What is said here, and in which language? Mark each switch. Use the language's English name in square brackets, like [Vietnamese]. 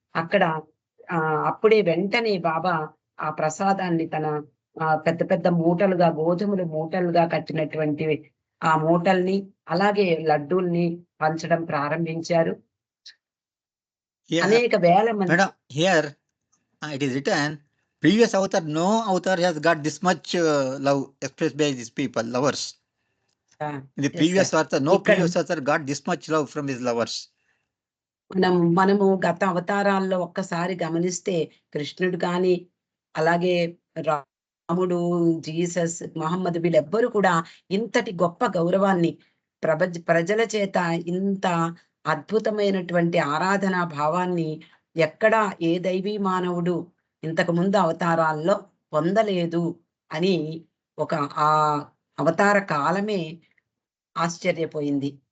[Telugu] అక్కడ అప్పుడే వెంటనే బాబా ఆ ప్రసాదాన్ని తన పెద్ద పెద్ద మూటలుగా, గోధుమలు మూటలుగా కట్టినటువంటి ఆ మూటల్ని, అలాగే లడ్డూల్ని పంచడం ప్రారంభించారు. అనేక వేల మంది. [English] Madam, here it is written, previous avatar, no avatar has got this much love expressed by these people, lovers. In the previous avatar, no previous avatar got this much love from his lovers. [Telugu] మనము గత అవతారాల్లో ఒక్కసారి గమనిస్తే కృష్ణుడు కానీ, అలాగే రాముడు, Jesus, Mohammed వీళ్ళెవ్వరూ కూడా ఇంతటి గొప్ప గౌరవాన్ని ప్రజల చేత ఇంత అద్భుతమైనటువంటి ఆరాధనా భావాన్ని ఎక్కడా ఏ దైవీ మానవుడు ఇంతకు ముందు అవతారాల్లో పొందలేదు అని ఒక ఆ అవతార కాలమే ఆశ్చర్యపోయింది.